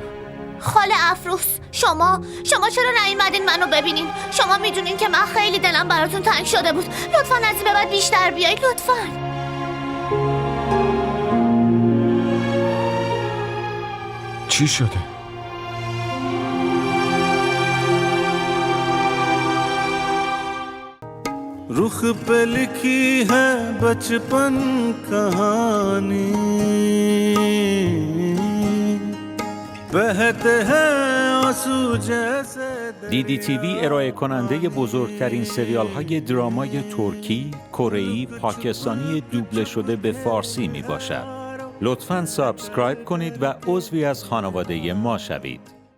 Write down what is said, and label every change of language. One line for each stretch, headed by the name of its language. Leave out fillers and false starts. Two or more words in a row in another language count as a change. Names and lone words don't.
Persian: خاله افروز، شما چرا نیومدین منو ببینین؟ شما میدونین که من خیلی دلم براتون تنگ شده بود. لطفاً از این به بعد بیشتر بیایید لطفاً. چی شده؟
Hindi: रुख पे लिखी है बचपन कहानी बहते हैं आंसू जैसे
Persian: DDTV ارائه کننده بزرگترین سریال های درامای ترکی، کره‌ای، پاکستانی دوبله شده به فارسی می باشد. لطفاً سابسکرایب کنید و عضوی از خانواده ما شوید.